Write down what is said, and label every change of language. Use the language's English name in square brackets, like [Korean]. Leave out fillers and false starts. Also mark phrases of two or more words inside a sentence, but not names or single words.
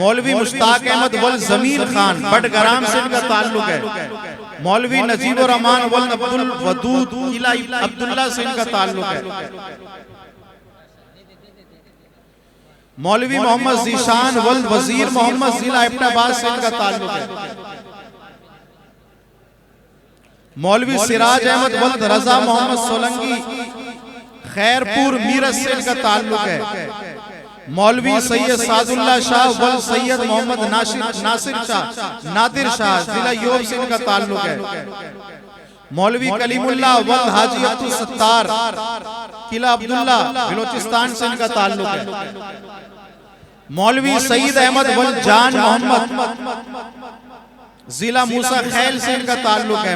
[Urdu] مولوی مشتاق احمد ولد ضمیر خان بڈگرام سے ان کا تعلق ہے. مولوی نجیب الرحمان ولد عبدالودود قلعہ عبداللہ سے ان کا تعلق ہے. مولوی محمد ذیشان ولد وزیر محمد ضلع ایبٹ آباد سے ان کا تعلق ہے. مولوی سراج احمد ولد رضا محمد سولنگی خیرپور میرت سے ان کا تعلق ہے. مولوی سید سعد اللہ شاہ ولد سید محمد ناصر شاہ نادر شاہ ضلع یورپ سے ان کا تعلق ہے. مولوی کلیم اللہ ولد حاجی عبدالستار قلعہ عبداللہ بلوچستان سے ان کا تعلق ہے. مولوی سعید احمد ولد جان محمد ضلع موسیٰ خیل سے ان کا تعلق ہے.